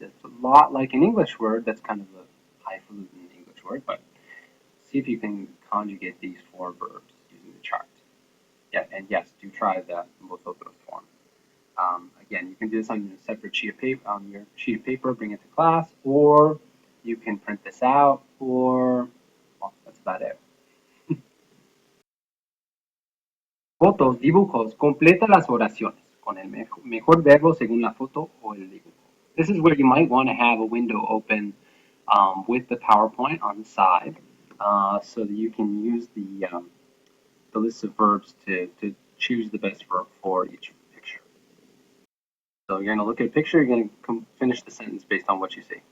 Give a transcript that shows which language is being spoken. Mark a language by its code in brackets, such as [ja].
[en] It's a lot like an English word. That's kind of a highfalutin English word, but see if you can conjugate these 4 verbs using the chart. Yeah, and yes, do try the vosotros form. Again, you can do this on a separate sheet of paper, on your sheet of paper, bring it to class, or you can print this out, or, well, that's about it. [es] Fotos, dibujos, completa las oraciones con el mejor verbo según la foto o el dibujo. [en] This is where you might want to have a window open with the PowerPoint on the side so that you can use the list of verbs to choose the best verb for each picture. So you're going to look at a picture, you're going to finish the sentence based on what you see.